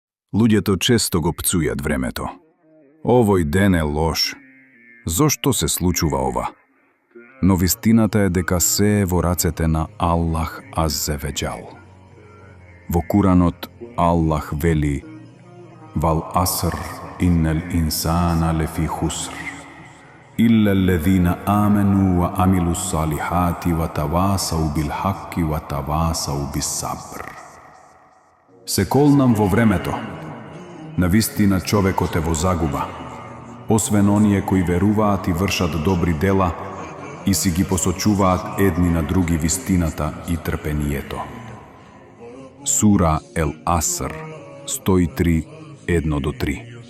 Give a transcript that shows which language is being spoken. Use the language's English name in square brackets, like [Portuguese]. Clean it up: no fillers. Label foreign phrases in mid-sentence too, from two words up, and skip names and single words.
[Macedonian] Луѓето често го пцујат времето. Овој ден е лош. Зошто се случува ова? Но вистината е дека се е во рацете на Аллах [Arabic] عز وجل. [Macedonian] Во Куранот Аллах вели: [Arabic] والعصر إن الإنسان لفي خسر إلا الذين آمنوا وعملوا الصالحات وتواصوا بالحق وتواصوا بالصبر. [Macedonian] Се колнам во времето. Навистина човекот е во загуба, освен оние кои веруваат и вршат добри дела и си ги посочуваат едни на други вистината и трпението. Сура Ел Аср 103, 1-3.